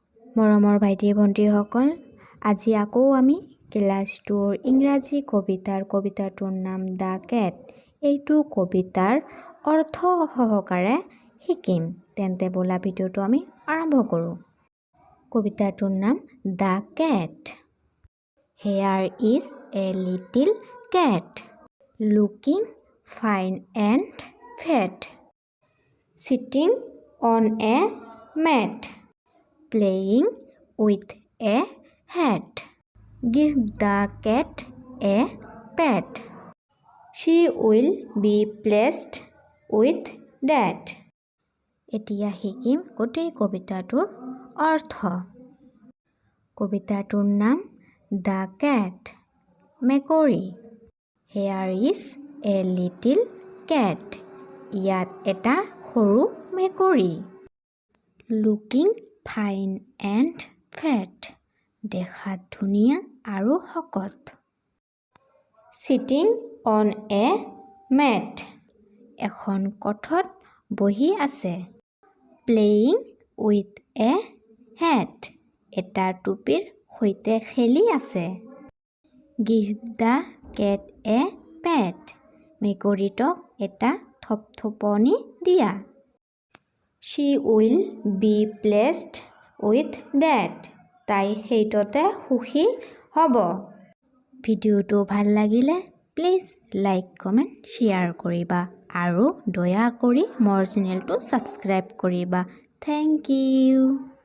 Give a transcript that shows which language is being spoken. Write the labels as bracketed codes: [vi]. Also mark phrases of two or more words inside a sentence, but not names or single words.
[as] মৰমৰ ভাইটি ভণ্টিসকল, আজি আকৌ আমি ক্লাছ 2ৰ ইংৰাজী কবিতাটোৰ নাম দ্য কেট। এইটো কবিতাৰ অৰ্থ সহকাৰে শিকিম। তেন্তে বলা ভিডিঅ'টো আমি আৰম্ভ কৰোঁ। কবিতাটোৰ নাম দ্য কেট। [en] Here is a little cat, looking fine and fat, sitting on a mat, playing with a hat. Give the cat a pat. She will be pleased with that. [as] এতিয়া শিকিম গোটেই কবিতাটোৰ অৰ্থ। কবিতাটোৰ নাম দ্য কেট, মেকুৰী। [en] Here is a little cat. [as] ইয়াত এটা সৰু মেকুৰী। [en] Looking fine and fat. [as] দেখাত ধুনীয়া আৰু শকত। [en] Sitting on a mat. [as] এখন কঠত বহি আছে। [en] Playing with a hat. [as] এটা টুপিৰ সৈতে খেলি আছে। [en] Give the cat a pat. [as] মেকুৰীটোক এটা থপথপনি দিয়া। [en] She will be pleased with that. [as] তাই সেইটোতে সুখী হ'ব। ভিডিঅ'টো ভাল লাগিলে প্লিজ লাইক, কমেণ্ট, শ্বেয়াৰ কৰিবা আৰু দয়া কৰি মোৰ চেনেলটো ছাবস্ক্ৰাইব কৰিবা। [en] Thank you.